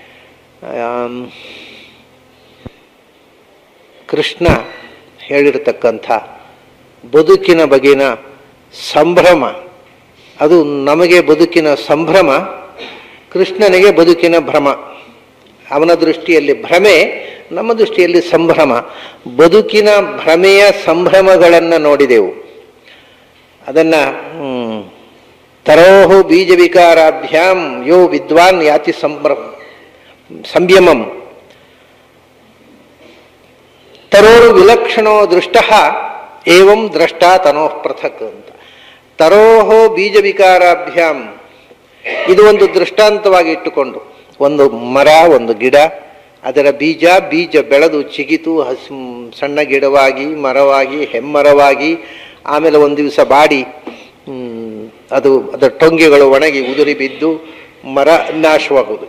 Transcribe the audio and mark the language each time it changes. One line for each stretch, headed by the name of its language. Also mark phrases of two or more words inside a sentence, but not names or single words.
Kannada: ಕೃಷ್ಣ ಹೇಳಿರತಕ್ಕಂಥ ಬದುಕಿನ ಬಗೆಗಿನ ಸಂಭ್ರಮ, ಅದು ನಮಗೆ ಬದುಕಿನ ಸಂಭ್ರಮ, ಕೃಷ್ಣನಿಗೆ ಬದುಕಿನ ಭ್ರಮ. ಅವನ ದೃಷ್ಟಿಯಲ್ಲಿ ಭ್ರಮೆ, ನಮ್ಮ ದೃಷ್ಟಿಯಲ್ಲಿ ಸಂಭ್ರಮ. ಬದುಕಿನ ಭ್ರಮೆಯ ಸಂಭ್ರಮಗಳನ್ನು ನೋಡಿದೆವು.
Sanskrit: ಅದನ್ನು ತರೋಹು ಬೀಜ ವಿಕಾರಾಭ್ಯಾಂ ಯೋ ವಿದ್ವಾನ್ ಯಾತಿ ಸಂಯಮಂ ತರೋರು ವಿಲಕ್ಷಣೋ ದೃಷ್ಟ ಏವಂ ದ್ರಷ್ಟಾ ತನೋಃ ಪೃಥಕ್ ಅಂತ. ತರೋಹೋ ಬೀಜ ವಿಕಾರಾಭ್ಯಾಂ,
Kannada: ಇದು ಒಂದು ದೃಷ್ಟಾಂತವಾಗಿ ಇಟ್ಟುಕೊಂಡು, ಒಂದು ಮರ, ಒಂದು ಗಿಡ, ಅದರ ಬೀಜ ಬೆಳೆದು ಚಿಗಿತು ಸಣ್ಣ ಗಿಡವಾಗಿ, ಮರವಾಗಿ, ಹೆಮ್ಮರವಾಗಿ, ಆಮೇಲೆ ಒಂದು ದಿವಸ ಬಾಡಿ ಅದರ ಟೊಂಗೆಗಳು ಒಣಗಿ ಉದುರಿ ಬಿದ್ದು ಮರ ನಾಶವಾಗುವುದು.